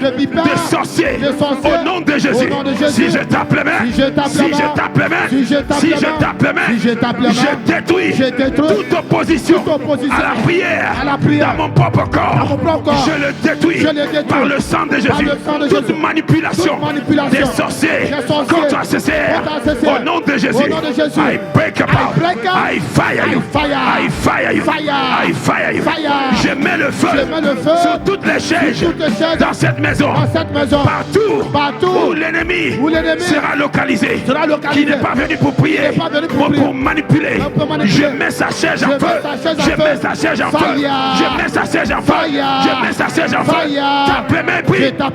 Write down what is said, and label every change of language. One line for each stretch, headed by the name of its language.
French: des sorciers, au nom de Jésus. Si je tape les mains, si je tape les mains, si je tape les mains, je détruis toute opposition à la prière dans mon propre corps. Je le détruis par le sang de Jésus. Toute manipulation des sorciers contre CCR, au nom de Jésus.
English: I break apart, I fire you, I fire you, I fire you.
French: Je mets le feu sur toutes les chaises dans cette maison, partout où l'ennemi sera localisé, qui n'est pas venu pour prier, pour manipuler. Je mets sa chaise en feu, je mets sa chaise en feu, je mets sa chaise en feu, je mets sa chaise en feu. Tape les mains, prie.